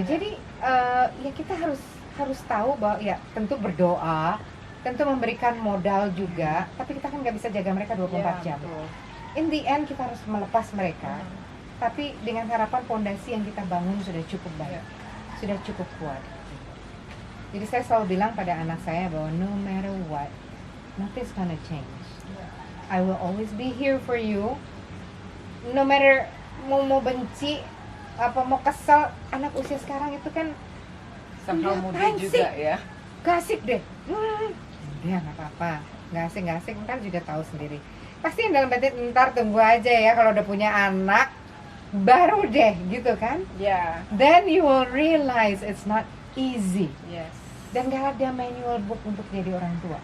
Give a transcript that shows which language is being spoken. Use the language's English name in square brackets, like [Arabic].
[Indonesian] Jadi ya kita harus tahu bahwa ya tentu berdoa, tentu memberikan modal juga, tapi kita kan nggak bisa jaga mereka 24 jam. Betul. [English] In the end [Indonesian] kita harus melepas mereka, tapi dengan harapan fondasi yang kita bangun sudah cukup baik, sudah cukup kuat. Jadi saya selalu bilang pada anak saya bahwa [English] no matter what, nothing's gonna change. I will always be here for you. No matter [Indonesian] mau benci, mau kesel, anak usia sekarang itu kan [English] somehow [Indonesian] muda juga ya. Gak asik deh. Dia nggak apa-apa, nggak asik, ntar juga tahu sendiri. pasti yang dalam batin ntar tunggu aja ya kalau udah punya anak baru deh gitu kan. Ya, [English] Then you will realize it's not easy. yes. [Indonesian] Dan gak ada manual book untuk jadi orang tua.